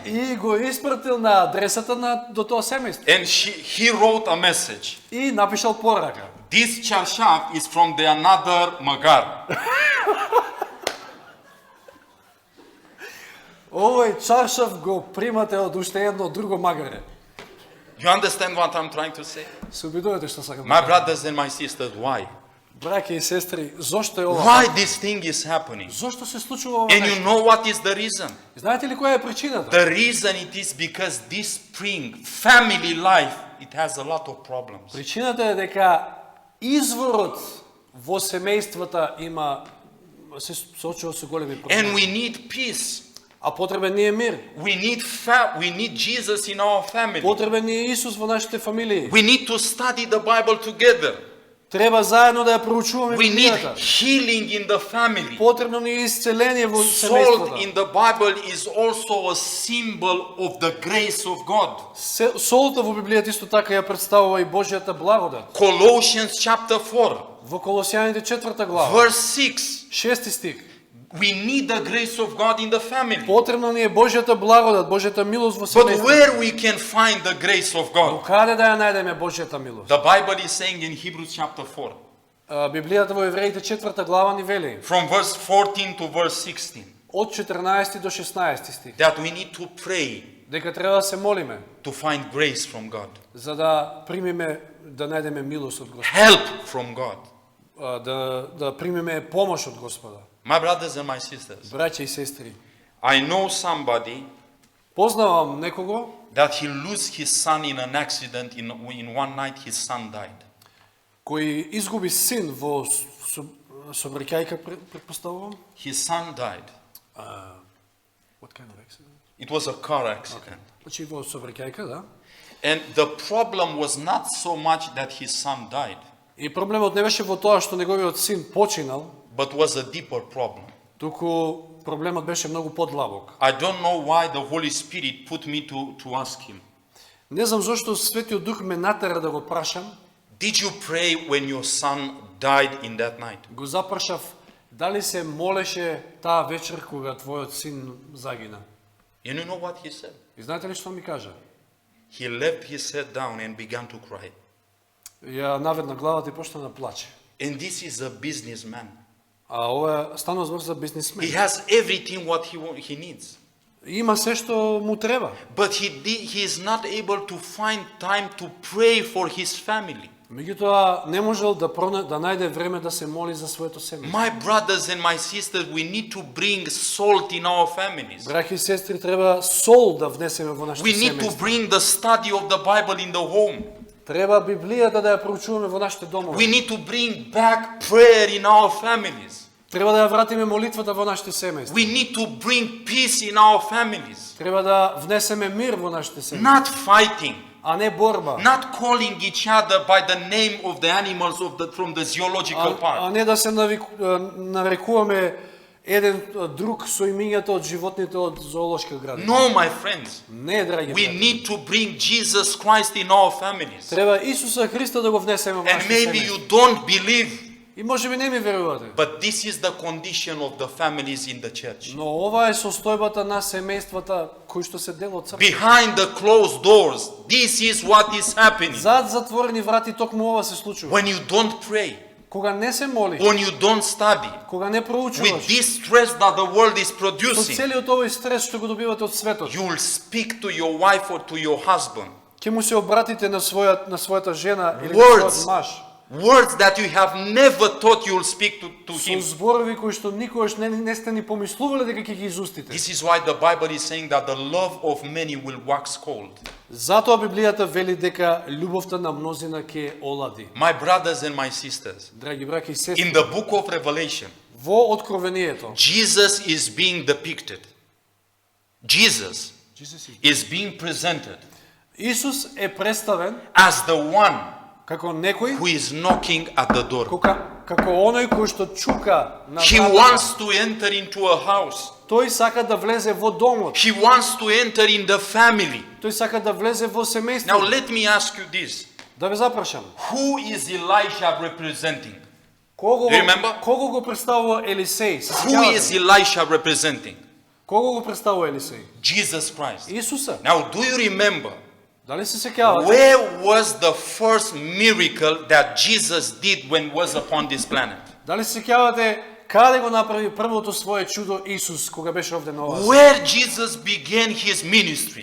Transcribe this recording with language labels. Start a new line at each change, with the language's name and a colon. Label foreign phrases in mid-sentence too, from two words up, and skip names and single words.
Macedonian: и го испратил на адресата до тоа семејство.
English: And he wrote a message.
Macedonian: И напишал порака.
English: This charshaf is from the another Magar.
Macedonian: Овој чаршаф го примате од уште едно друго магаре.
English: You understand what I'm trying to say?
Macedonian: Се обидувате што сакам.
English: My brothers and my sisters, why?
Macedonian: Браќа и сестри, зошто е ова?
English: Why this thing is happening?
Macedonian: Зошто се случува ова
English: And you
Macedonian: нешто?
English: know what is the reason?
Macedonian: Знаете ли која е причината?
English: The reason it is because this spring, family life, it has a lot of problems.
Macedonian: Причината е дека изворот во семејствата се соочува со големи
English: And
Macedonian: проблеми.
English: we need peace.
Macedonian: А потребен ни е мир.
English: We need Jesus in our family.
Macedonian: Потребен ни е Исус во нашите фамилии.
English: We need to study the Bible together.
Macedonian: Треба заедно да ја проучуваме
English: We need
Macedonian: Библијата.
English: healing in the family.
Macedonian: Потребно ни е исцеление во
English: Salt
Macedonian: семејствата.
English: in the Bible is also a symbol of the grace of God.
Macedonian: Солта во Библијата исто така ја представува и Божјата благодат.
English: Colossians chapter 4,
Macedonian: Во Колосјаните 4 глава,
English: verse 6.
Macedonian: 6 стих.
English: We need the grace of God in the family.
Macedonian: Потребно ни е Божјата благодат, Божјата милост во
English: But
Macedonian: семејството.
English: where we can find the grace of
Macedonian: Но
English: God?
Macedonian: каде да ја најдеме Божјата милост?
English: The Bible is saying in Hebrews chapter 4,
Macedonian: Библијата во Евреите 4 глава ни вели
English: from verse 14 to verse 16,
Macedonian: од 14 до 16 стих
English: that we need to pray
Macedonian: дека треба да се молиме
English: to find grace from God,
Macedonian: за да примиме, да најдеме милост од Господа,
English: help from God.
Macedonian: да примиме помош од Господа.
English: My brothers and my sisters,
Macedonian: Браќа и сестри,
English: I know somebody
Macedonian: познавам некого
English: that he lost his son in an accident. In one night, his son died.
Macedonian: кој изгуби син во сообраќајка, претпоставувам.
English: His son died. What kind of accident? It was a car accident.
Macedonian: Значи во сообраќајка, да.
English: And the problem was not so much that his son died,
Macedonian: И проблемот не беше во тоа што неговиот син починал,
English: but was a deeper problem.
Macedonian: туку проблемот беше многу подлабок.
English: I don't know why the Holy Spirit put me to ask him.
Macedonian: Не знам зошто Светиот Дух ме натера да го прашам.
English: Did you pray when your son died in that night?
Macedonian: Го запрашав дали се молеше таа вечер кога твојот син загина.
English: You know what he said?
Macedonian: И знаете ли што ми кажа?
English: He left his head down and began to cry.
Macedonian: Ја наведна главата и почна да плаче.
English: And this is a businessman.
Macedonian: А ова станува збор за
English: He
Macedonian: бизнисмен.
English: has everything what he needs.
Macedonian: Има се што му треба.
English: But he is not able to find time to pray for his family.
Macedonian: Меѓутоа не можел да најде време да се моли за своето семејство.
English: My brothers and my sisters, we need to bring salt in our families.
Macedonian: Браќи и сестри, треба сол да внесеме во нашите
English: We need to
Macedonian: семејства.
English: bring the study of the Bible in the home.
Macedonian: Треба Библијата да ја проучуваме во нашите
English: We
Macedonian: домови.
English: need to bring back prayer in our families.
Macedonian: Треба да ја вратиме молитвата во нашите семејства.
English: We need to bring peace in our families.
Macedonian: Треба да внесеме мир во нашите семејства,
English: Not fighting,
Macedonian: а не борба.
English: not calling each other by the name of the animals from the zoological
Macedonian: А
English: park.
Macedonian: не да се нарекуваме еден друг со имињата од животните од зоолошка градина.
English: No, my friends.
Macedonian: Не, драги
English: We
Macedonian: браќи.
English: need to bring Jesus Christ in our families.
Macedonian: Треба Исуса Христа да го внесеме во
English: And
Macedonian: нашите
English: maybe
Macedonian: семејства.
English: you don't believe,
Macedonian: И можеби не ми верувате.
English: but this is the condition of the families in the church.
Macedonian: Но ова е состојбата на семејствата кои што се дел од црква.
English: Behind the closed doors, this is what is happening.
Macedonian: Зад затворени врати токму ова се случува.
English: When you don't pray,
Macedonian: Кога не се молиш,
English: when you don't study,
Macedonian: кога не
English: with
Macedonian: проучуваш,
English: this stress that the world is
Macedonian: со
English: producing,
Macedonian: целиот овој стрес што го добивате од светот,
English: you will speak to your wife or to your husband
Macedonian: ќе му се обратите на својата жена или на
English: Words.
Macedonian: својот маж,
English: words that you have never thought you will speak to
Macedonian: со
English: him.
Macedonian: зборови кои што никогаш не сте ни помислувале дека ќе ги изустите.
English: This is why the Bible is saying that the love of many will wax cold.
Macedonian: Затоа Библијата вели дека љубовта на мнозина ќе олади.
English: My brothers and my sisters,
Macedonian: Драги браќи и сестри,
English: in the book of Revelation,
Macedonian: во Откровението,
English: Jesus is being depicted. Jesus is being presented
Macedonian: Исус е представен
English: as the one
Macedonian: како некој
English: who is knocking at the door.
Macedonian: како оној кој што чука на
English: He
Macedonian: вратата.
English: wants to enter into a house.
Macedonian: Тој сака да влезе во домот.
English: He wants to enter in the family.
Macedonian: Тој сака да влезе во
English: Now
Macedonian: семејството.
English: let me ask you this.
Macedonian: Да ве запрашам.
English: Who is Elisha representing?
Macedonian: Кого
English: Do you remember?
Macedonian: кого го представува Елисеј? Се
English: Who
Macedonian: сеќавате
English: is
Macedonian: ли?
English: Elisha representing?
Macedonian: Кого го представува Елисеј?
English: Jesus Christ.
Macedonian: Исуса.
English: Now do you remember
Macedonian: Дали се сеќавате?
English: where was the first miracle that Jesus did when was upon this planet?
Macedonian: Дали се сеќавате каде го направи првото свое чудо Исус кога беше овде на оваа земја?
English: Where Jesus began his ministry?